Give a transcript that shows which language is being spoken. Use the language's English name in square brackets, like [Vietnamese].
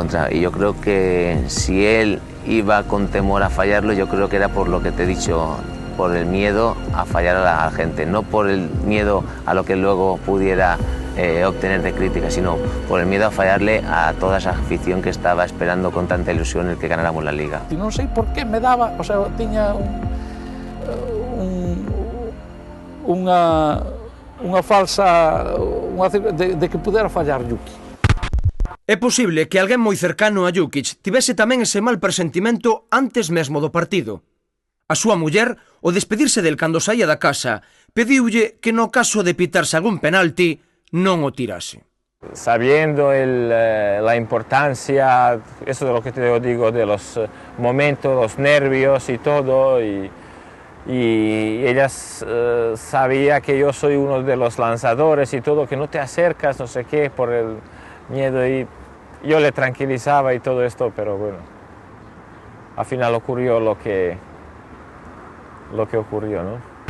[Spanish] Y yo creo que si él iba con temor a fallarlo, yo creo que era por lo que te he dicho, por el miedo a fallar a la gente, no por el miedo a lo que luego pudiera obtener de crítica, sino por el miedo a fallarle a toda esa afición que estaba esperando con tanta ilusión el que ganáramos la Liga. Y [Galician] non sei por qué me daba, o sea, tiña unha falsa de que pudera fallar Yuki. É posible que alguén moi cercano a Jukic tivese tamén ese mal presentimento antes mesmo do partido. A súa muller, ao despedirse del cando saía da casa, pediulle que no caso de pitarse algún penalti non o tirase. [Spanish] Sabiendo la importancia, eso de lo que te digo, de los momentos, los nervios y todo, y ella sabía que yo soy uno de los lanzadores y todo, que no te acercas, no sé qué, por el miedo, y yo le tranquilizaba y todo esto, pero bueno, al final ocurrió lo que ocurrió, ¿no?